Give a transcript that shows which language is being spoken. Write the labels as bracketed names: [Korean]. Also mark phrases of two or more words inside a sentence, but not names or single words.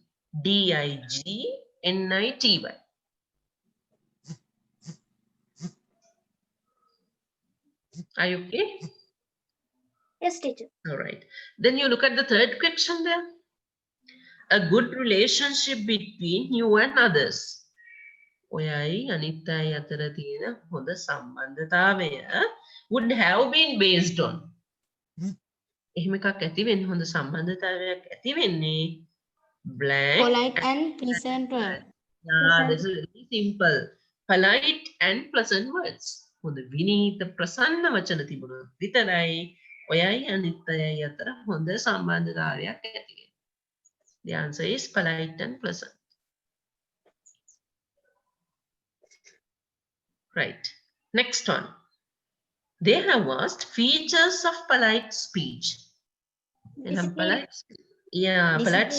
[English] dignity. Are you okay? Yes, teacher. All right. Then you look at the third question there. A good relationship between you and others. [Sinhala] ඔයයි අනිත් අය අතර තියෙන හොඳ සම්බන්ධතාවය [English] would have been based on. [Sinhala] එහෙම එකක් ඇති වෙන්නේ, හොඳ සම්බන්ධතාවයක් ඇති වෙන්නේ blank. [English] Polite and pleasant word. Yeah, this is very simple. Polite and pleasant words. [Sinhala] හොඳ විනීත ප්‍රසන්න වචන තිබුණොත් විතරයි ඔයයි අනිත් අයයි අතර හොඳ සම්බන්ධතාවයක් ඇති වෙන්නේ. [English] The answer is polite and pleasant. Right. Next one. They have asked features of polite speech. Discipline. Polite